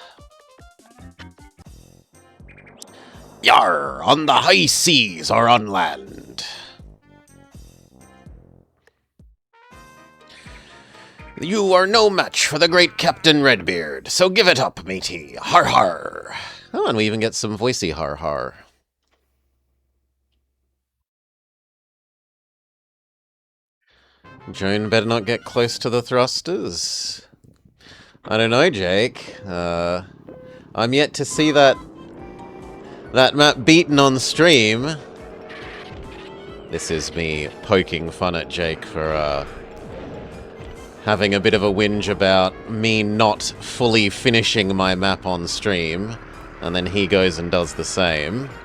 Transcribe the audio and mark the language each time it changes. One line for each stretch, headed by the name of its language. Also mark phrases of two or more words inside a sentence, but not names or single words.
English: Yar! On the high seas or on land. You are no match for the great Captain Redbeard, so give it up, matey. Har har. Oh, and we even get some voicey har har. Joan better not get close to the thrusters. I don't know, Jake. I'm yet to see that map beaten on stream. This is me poking fun at Jake for having a bit of a whinge about me not fully finishing my map on stream, and then he goes and does the same.